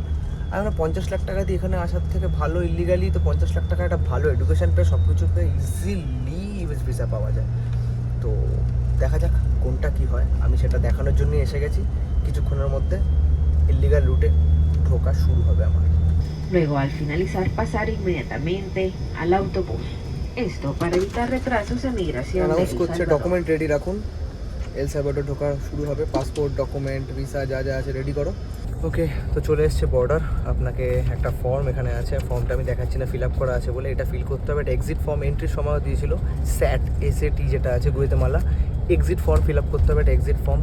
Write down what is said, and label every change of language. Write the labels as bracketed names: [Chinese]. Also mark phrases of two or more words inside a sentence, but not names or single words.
[Bangla] আর 50 লাখ টাকা দিয়ে এখানে আসার থেকে ভালো ইলিগালি, তো 50 লাখ টাকা একটা ভালো এডুকেশন পেয়ে সব কিছু পেয়ে [English] easily US visa [Bangla] পাওয়া যায়। তো দেখা যাক কোনটা কি হয়, আমি সেটা দেখানোর জন্যই এসে গেছি। কিছুক্ষণের মধ্যে ইলিগাল রুটে ঢোকা শুরু হবে আমার। [Spanish] Luego, al finalizar, pasar inmediatamente al autobús. Esto para evitar retrasos en migración de [Bangla] অ্যানাউন্স [Spanish] El [Bangla] করছে [Spanish] Salvador. [English] document ready [Bangla] রাখুন, এল সালভাডোর ঢোকা শুরু হবে, পাসপোর্ট, ডকুমেন্ট, ভিসা যা যা আছে রেডি করো। ওকে, তো চলে এসছে বর্ডার। আপনাকে একটা ফর্ম এখানে আছে, ফর্মটা আমি দেখাচ্ছি না, [English] fill up [Bangla] করা আছে বলে, এটা ফিল করতে হবে। এটা [English] exit form entry [Bangla] সময় দিয়েছিল, SAT যেটা আছে গুয়েতেমালা, [English] exit form fill up [Bangla] করতে হবে, এটা [English] exit form.